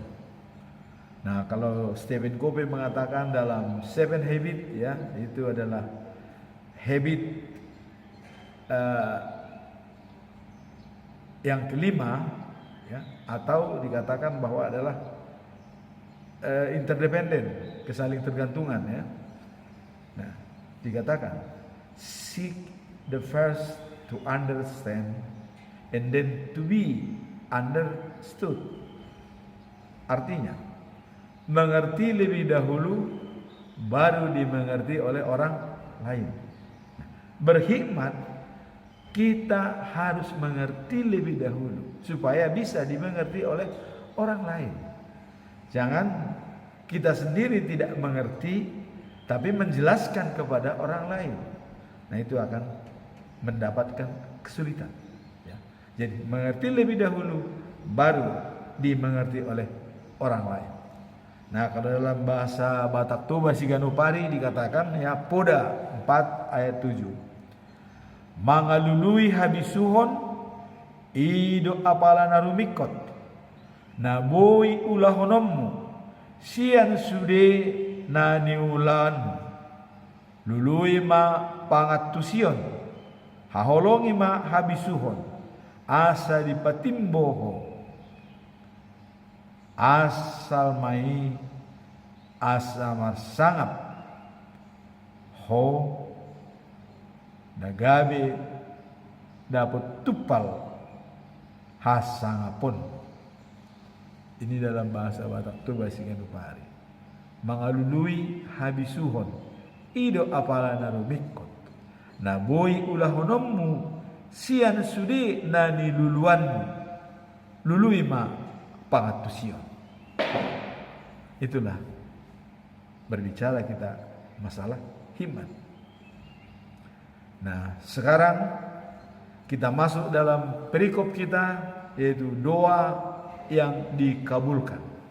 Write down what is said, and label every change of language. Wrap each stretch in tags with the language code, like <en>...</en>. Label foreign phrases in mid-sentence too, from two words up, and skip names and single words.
<id>Nah, kalau Stephen Covey mengatakan dalam Seven Habits, ya, itu adalah habit yang kelima, ya, atau dikatakan bahwa adalah interdependen, kesaling tergantungan, ya. Nah, dikatakan</id> <en>seek the first to understand and then to be understood.</en> <id>Artinya mengerti lebih dahulu baru dimengerti oleh orang lain. Berhikmat, kita harus mengerti lebih dahulu supaya bisa dimengerti oleh orang lain. Jangan kita sendiri tidak mengerti tapi menjelaskan kepada orang lain. Nah, itu akan mendapatkan kesulitan, ya. Jadi mengerti lebih dahulu baru dimengerti oleh orang lain. Nah, kalau dalam bahasa Batak Toba Siganupari dikatakan, ya, Poda 4 ayat 7.</id> <bbc>Mangalului habisuhon ido apala narumikot naboi ulahonommu sian sude naniulan lului ma pangatusion haholongi ma habisuhon asa dipatimboho asal mai asa marsangap ho nagabe dapat tupal hasangapun.</bbc> <id>Ini dalam bahasa Batak Toba Siganupari.</id> <bbc>Mangalului habisuhon ido apala narumikot naboi ulahonommu sian sudi nani luluanmu lului ma pangatusion.</bbc> <id>Itulah berbicara kita masalah hikmat. Nah, sekarang kita masuk dalam perikop kita, yaitu doa yang dikabulkan.</id>